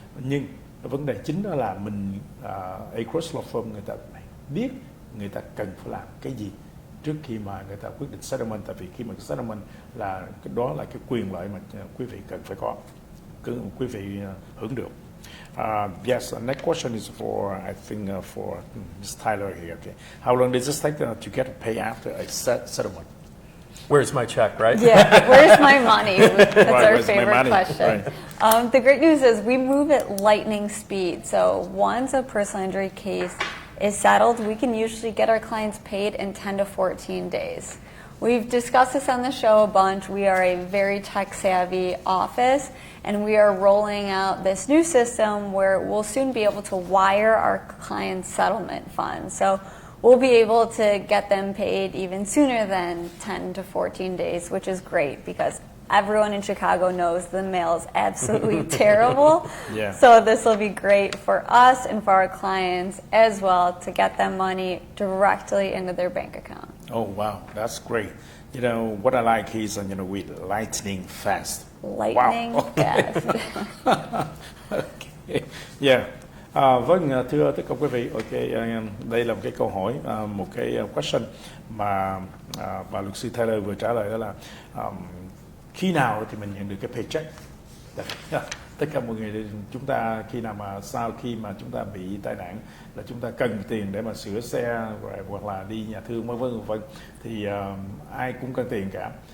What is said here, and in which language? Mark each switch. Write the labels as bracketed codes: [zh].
[vi] Nhưng vấn đề chính đó là mình Agruss Law Firm, người ta biết người ta cần phải làm cái gì trước khi mà người ta quyết định settlement. Tại vì khi mà settlement là đó là cái quyền lợi mà quý vị cần phải có, quý vị hưởng được. [en] Yes, next question is for, I think, for Ms. Tyler here. Okay. How long does this take to get paid after a settlement? Where's my check, right? Yeah, where's my money? That's our where's my favorite money? question. The great news is we move at lightning speed. So once a personal injury case is settled, we can usually get our clients paid in 10 to 14 days. We've discussed this on the show a bunch. We are a very tech-savvy office, and we are rolling out this new system where we'll soon be able to wire our clients' settlement funds. So we'll be able to get them paid even sooner than 10 to 14 days, which is great because everyone in Chicago knows the mail is absolutely terrible. Yeah. So this will be great for us and for our clients as well to get them money directly into their bank account. Oh, wow, that's great. You know, what I like is, you know, with lightning fast. Lightning Wow. fast. Okay. Yeah. [vi] Vâng, thưa tất cả quý vị, đây là một cái câu hỏi, một cái question mà bà luật sư Taylor vừa trả lời, đó là khi nào thì mình nhận được cái paycheck? Tất cả mọi người, chúng ta khi nào mà sau khi mà chúng ta bị tai nạn là chúng ta cần tiền để mà sửa xe hoặc là đi nhà thương vân thì ai cũng cần tiền cả.